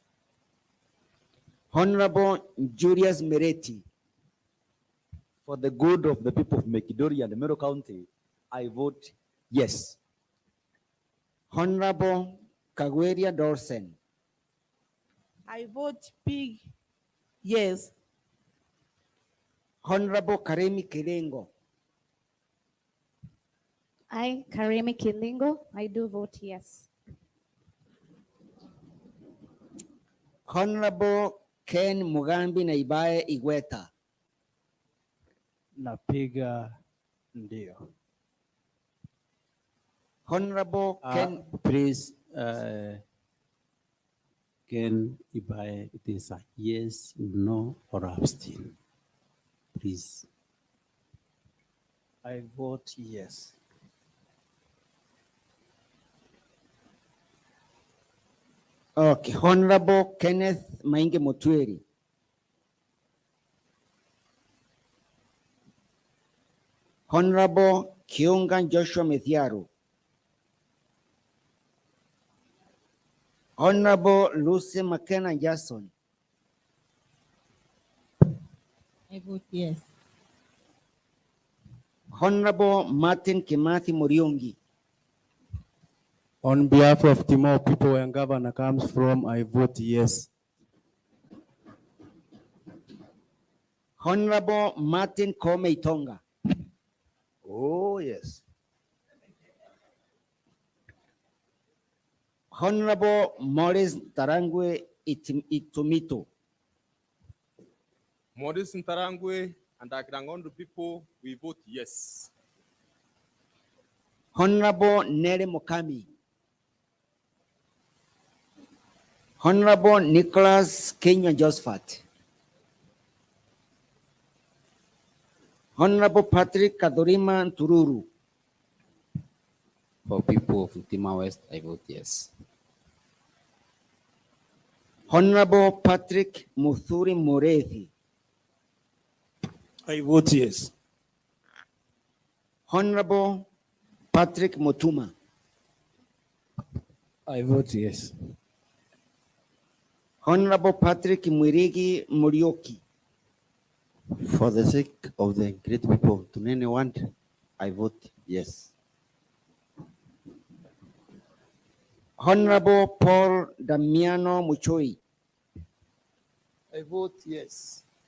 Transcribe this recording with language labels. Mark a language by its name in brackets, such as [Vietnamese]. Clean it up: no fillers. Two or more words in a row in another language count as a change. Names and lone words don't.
[English] Honorable Julius Mereti. For the good of the people of Mekidori and Meru County, I vote yes. Honorable Kawira Dorsen. I vote big yes. Honorable Karemi Kilengo. I, Karemi Kilingo, I do vote yes. Honorable Ken Mugambi Naibae Igweta. [Swahili] Napiga ndio. [English] Honorable Ken. Please, Ken Ibae, it is a yes, no, or abstain. Please. I vote yes. Okay, Honorable Kenneth Mainge Motweri. Honorable Kiunga Joshua Methiaru. Honorable Lucy McKenna Jackson. I vote yes. Honorable Martin Kimathi Muriungi. On behalf of Timor people and governor comes from, I vote yes. Honorable Martin Kome Itonga. Oh, yes. Honorable Morris Tarangwe Itumito. Modest Ntarangwe and Akrangondo people, we vote yes. Honorable Nere Mokami. Honorable Nicholas Kenya Josephat. Honorable Patrick Kadorima Tururu. For people of Utima West, I vote yes. Honorable Patrick Muthuri Morethi. I vote yes. Honorable Patrick Motuma. I vote yes. Honorable Patrick Mwirigi Murioki. For the sake of the great people of Tunene want, I vote yes. Honorable Paul Damiano Muchoi. I vote yes.